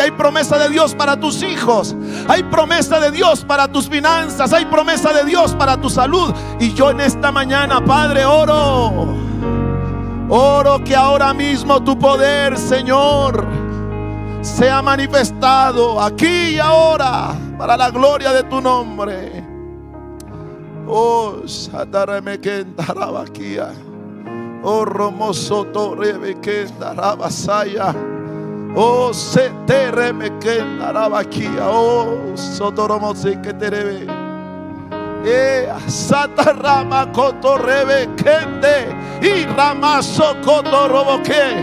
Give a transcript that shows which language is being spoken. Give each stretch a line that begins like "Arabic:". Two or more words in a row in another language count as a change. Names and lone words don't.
Spanish: Hay promesa de Dios para tus hijos. Hay promesa de Dios para tus finanzas. Hay promesa de Dios para tu salud. Y yo en esta mañana, Padre, oro que ahora mismo tu poder, Señor, sea manifestado aquí y ahora para la gloria de tu nombre. Oh, Shataremekendarabakia. Oh, Romosoto Rebekendarabasaya. Oh, Seteremekendarabakia. Oh, Sotoromoseketerebe. Satarama Kotorebe Kende y Ramaso Kotoroboke.